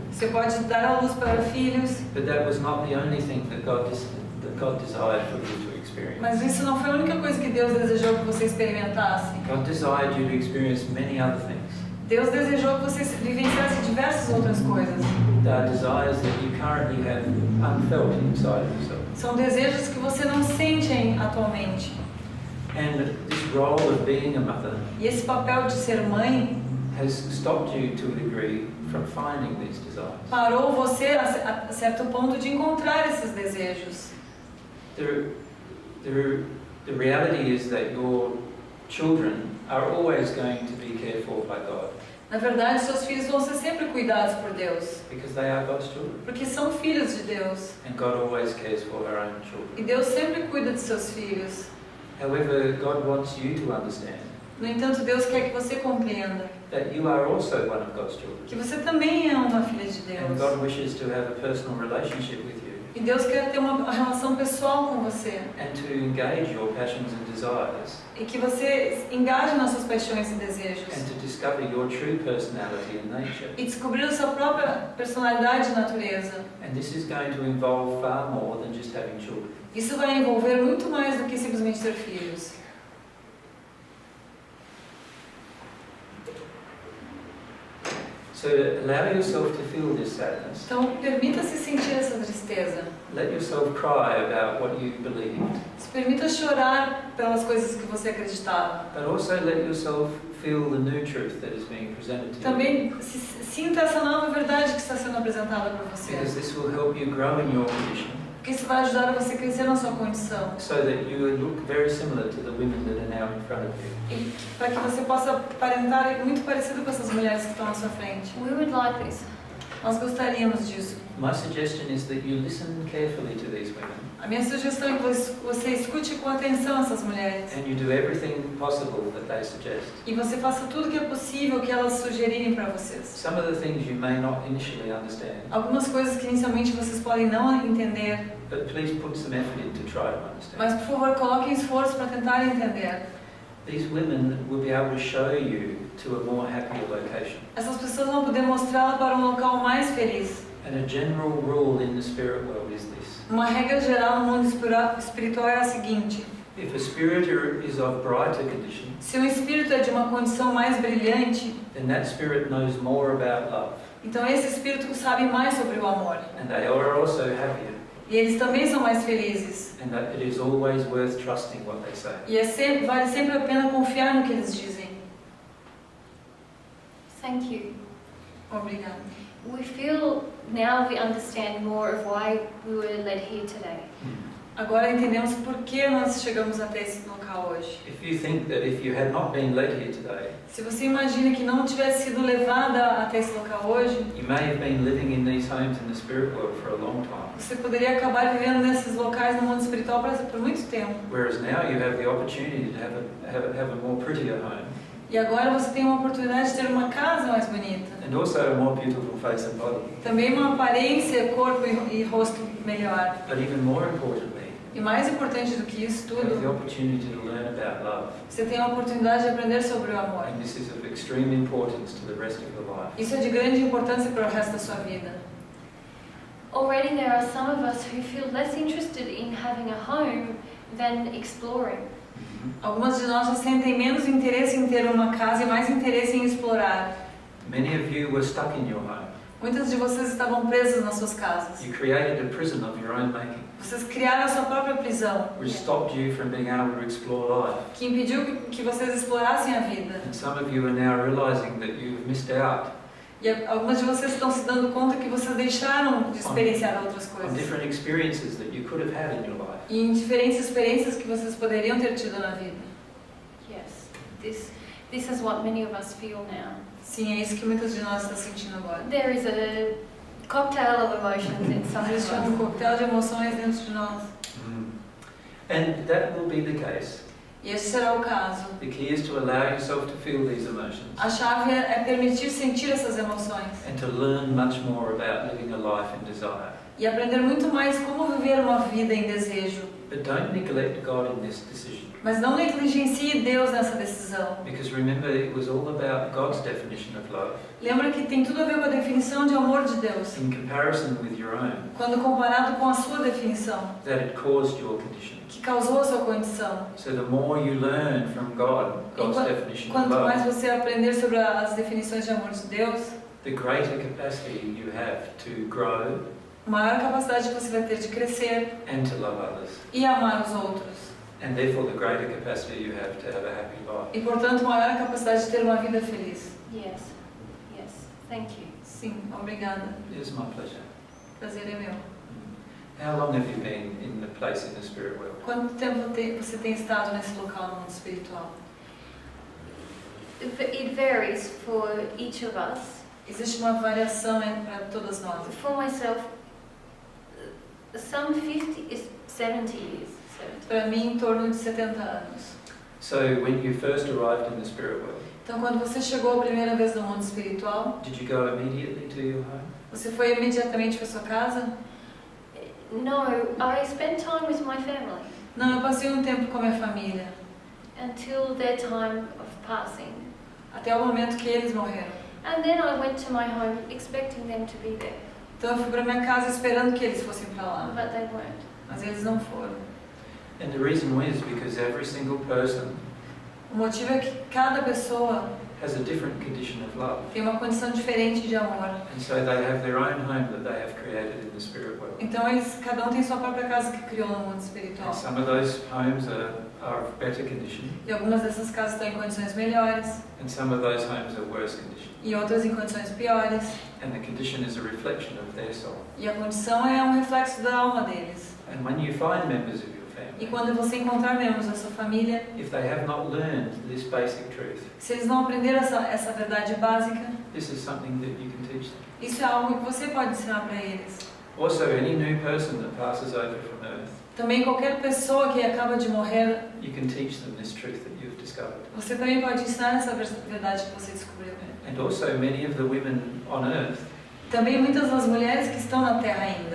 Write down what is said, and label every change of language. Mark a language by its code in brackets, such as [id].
[pt] você pode dar à luz para filhos, [en] But that was not the only thing that God desired for you to experience. [pt] mas isso não foi a única coisa que Deus desejou que você experimentasse. [en] God desired you to experience many other things. [pt] Deus desejou que você vivenciasse diversas outras coisas. [en] There are desires that you currently have unfelt inside of yourself. [pt] São desejos que você não sente atualmente. [en] And this role of being a mother [pt] E esse papel de ser mãe [en] has stopped you to a degree from finding these desires. [pt] parou você a certo ponto de encontrar esses desejos. [en] The reality is that your children are always going to be cared for by God [pt] Na verdade, seus filhos vão ser sempre cuidados por Deus, [en] because they are God's children. [pt] porque são filhos de Deus. [en] And God always cares for her own [pt] E [en] children. [pt] Deus sempre cuida de seus filhos. [en] However, God wants you to understand [pt] No entanto, Deus quer que você compreenda [en] that you are also one of God's children. [pt] que você também é uma filha de [en] And [pt] Deus. [en] God wishes to have a personal relationship with you [pt] E Deus quer ter uma relação pessoal com você. [en] and to engage your passions and desires [pt] E que você engaje nas suas paixões e desejos. [en] and to discover your true personality and nature. [pt] E descobrir a sua própria personalidade e natureza. [en] And this is going to involve far more than just having children. [pt] Isso vai envolver muito mais do que simplesmente ter filhos. [en] So allow yourself to feel this sadness. [pt] Então, permita-se sentir essa tristeza. [en] Let yourself cry about what you believed, [pt] Se permita chorar pelas coisas que você acreditava. [en] but also let yourself feel the new truth that is being presented to you. [pt] Também sinta essa nova verdade que está sendo apresentada para você. [en] Because this will help you grow in your condition [pt] Porque isso vai ajudar a você crescer na sua condição. [en] so that you will look very similar to the women that are now in front of you. [pt] E para que você possa aparentar muito parecido com essas mulheres que estão à sua frente. [en] We would like this. [pt] Nós gostaríamos disso. [en] My suggestion is that you listen carefully to these women [pt] A minha sugestão é que você escute com atenção essas mulheres. [en] and you do everything possible that they suggest. [pt] E você faça tudo que é possível que elas sugerirem para vocês. [en] Some of the things you may not initially understand, [pt] Algumas coisas que inicialmente vocês podem não entender, [en] but please put some effort in to try to understand. [pt] mas por favor coloquem esforço para tentar entender. [en] These women will be able to show you to a more happier location. [pt] Essas pessoas vão poder mostrá-la para um local mais feliz. [en] And And a general rule in the spirit world is this. [pt] Uma regra geral no mundo espiritual é a seguinte: [en] If a spirit is of brighter condition, [pt] se um espírito é de uma condição mais brilhante, [en] then that spirit knows more about love. [pt] então esse espírito sabe mais sobre o amor. [en] And they are also happier. [pt] E eles também são mais felizes. [en] And that it is always worth trusting what they say. [pt] E vale sempre a pena confiar no que eles dizem. [en] Thank you. [pt] Obrigada. [en] We feel now we understand more of why we were led here today. [pt] Agora entendemos por que nós chegamos até esse local hoje. [en] If you think that if you had not been led here today, [pt] Se você imagina que não tivesse sido levada até esse local hoje, [en] you may have been living in these homes in the spirit world for a long time. [pt] você poderia acabar vivendo nesses locais no mundo espiritual por muito tempo. [en] Whereas now you have the opportunity to have a more prettier home. [pt] E agora você tem uma oportunidade de ter uma casa mais bonita. [en] And also a more beautiful face and body. [pt] Também uma aparência, corpo e rosto melhor. [en] But even more importantly, [pt] E mais importante do que isso [en] you have the [pt] tudo, [en] opportunity to learn about love. [pt] você tem a oportunidade de aprender sobre o amor. [en] And this is of extreme importance to the rest of your life. [pt] Isso é de grande importância para o resto da sua vida. [en] Already there are some of us who feel less interested in having a home than exploring. [pt] Algumas de nós já sentem menos interesse em ter uma casa e mais interesse em explorar. [en] Many of you were stuck in your home. [pt] Muitas de vocês estavam presas nas suas casas. [en] You created a prison of your own making, [pt] Vocês criaram a sua própria prisão, [en] which stopped you from being able to explore life. [pt] que impediu que vocês explorassem a vida. [en] And some of you are now realizing that you've missed out [pt] E algumas de vocês estão se dando conta que vocês deixaram de experienciar outras [en] on [pt] coisas. [en] different experiences that you could have had in your life. [pt] E em diferentes experiências que vocês poderiam ter tido na vida. [en] Yes, this is what many of us feel now. [pt] Sim, é isso que muitas de nós estão sentindo agora. [en] There is a cocktail of emotions inside [pt] Existe [en] of [pt] um [en] us. [pt] coquetel de emoções dentro de nós. [en] And that will be the case. [pt] E esse será o caso. [en] The key is to allow yourself to feel these emotions [pt] A chave é permitir sentir essas emoções. [en] and to learn much more about living a life in desire. [pt] E aprender muito mais como viver uma vida em desejo. [en] But don't neglect God in this decision. [pt] Mas não negligencie Deus nessa decisão. [en] Because remember, it was all about God's definition of love [pt] Lembra que tem tudo a ver com a definição de amor de Deus. [en] in comparison with your own, [pt] Quando comparado com a sua definição, [en] that it caused your condition. [pt] que causou a sua condição. [en] So the more you learn from God, God's definition of [pt] Quanto mais [en] love, [pt] você aprender sobre as definições de amor de Deus, [en] the greater capacity you have to grow [pt] maior capacidade você vai ter de crescer [en] and to love others. [pt] e amar os outros. [en] And therefore the greater capacity you have to have a happy life. [pt] E, portanto, maior capacidade de ter uma vida feliz. [en] Yes, yes, thank you. [pt] Sim, obrigada. [en] It is my pleasure. [pt] Prazer é meu. [en] How long have you been in the place in the spirit world? [pt] Quanto tempo você tem estado nesse local no mundo espiritual? [en] It varies for each of us. [pt] Existe uma variação para todas nós. [en] For myself, some 50 is 70 years. 70. [pt] Para mim, em torno de 70 anos. [en] So when you first arrived in the spirit world, [pt] Então, quando você chegou a primeira vez no mundo espiritual, [en] did you go immediately to your home? [pt] você foi imediatamente para sua casa? [en] No, I spent time with my family [pt] Não, eu passei um tempo com a minha família, [en] until their time of passing. [pt] até o momento que eles morreram. [en] And then I went to my home expecting them to be there, [pt] Então, eu fui para minha casa esperando que eles fossem para lá, [en] but they weren't. [pt] mas eles não foram. [en] And the reason is because every single person [pt] O motivo é que cada pessoa [en] has a different condition of love. [pt] tem uma condição diferente de amor. [en] And so they have their own home that they have created in the spirit world. [pt] Então, cada um tem sua própria casa que criou no mundo espiritual. [en] And some of those homes are of better condition, [pt] E algumas dessas casas estão em condições melhores, [en] and some of those homes are worse condition. [pt] e outras em condições piores. [en] And the condition is a reflection of their soul. [pt] E a condição é um reflexo da alma deles. [en] And when you find members of your [pt] E [en] family, [pt] quando você encontrar membros da sua família, [en] if they have not learned this basic truth, [pt] se eles não aprenderam essa verdade básica, [en] this is something that you can teach them. [pt] isso é algo que você pode ensinar para eles. [en] Also, any new person that passes over from earth, [pt] Também qualquer pessoa que acaba de morrer, [en] you can teach them this truth that you've discovered. [pt] você também pode ensinar essa verdade que você descobriu. [en] And also, many of the women on earth, [pt] Também muitas das mulheres que estão na Terra ainda,